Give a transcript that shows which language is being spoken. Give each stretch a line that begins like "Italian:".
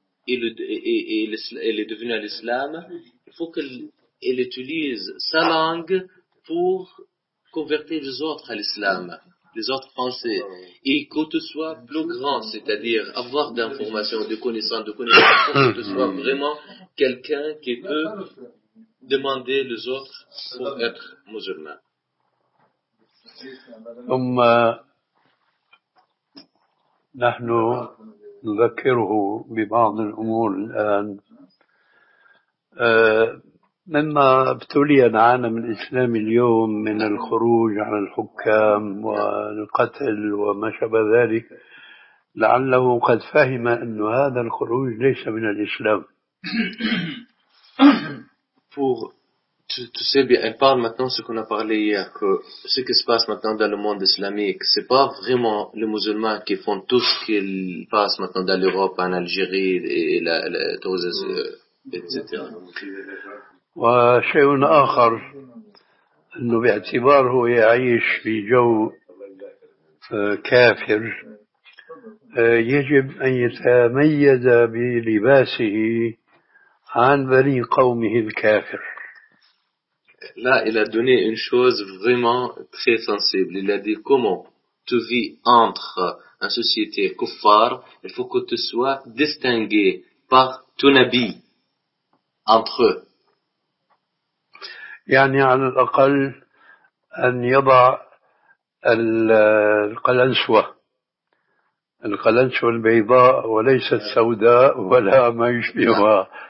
French: il est devenu à l'islam, il faut qu'il utilise sa langue pour convertir les autres à l'islam, les autres français, et que tu sois plus grand, c'est-à-dire avoir d'informations, de connaissances, pour que tu sois vraiment quelqu'un qui peut demander les autres pour être musulman.
Arabic: ثم نحن نذكره ببعض الأمور الآن. مما ابتلي العالم الإسلامي اليوم من الخروج على الحكام والقتل وما شابه ذلك لعله قد فهم أن هذا الخروج ليس من الإسلام.
French: Tu sais bien, elle parle maintenant ce qu'on a parlé hier, que ce qui se passe maintenant dans le monde islamique, c'est pas vraiment les musulmans qui font tout ce qui passe maintenant dans l'Europe, en Algérie et la Tunisie, etc.
Arabic: وشيء آخر إنه باعتباره يعيش في جو كافر يجب أن يتميز بلباسه عن بني قومه الكافر.
French: Là, il a donné une chose vraiment très sensible. Il a dit comment tu vis entre une société kuffar, il faut que tu sois distingué par ton habit entre eux.
Arabic: يعني على الأقل أن يضع القلنسوة القلنسوة البيضاء وليست سوداء ولا ما يشبهها.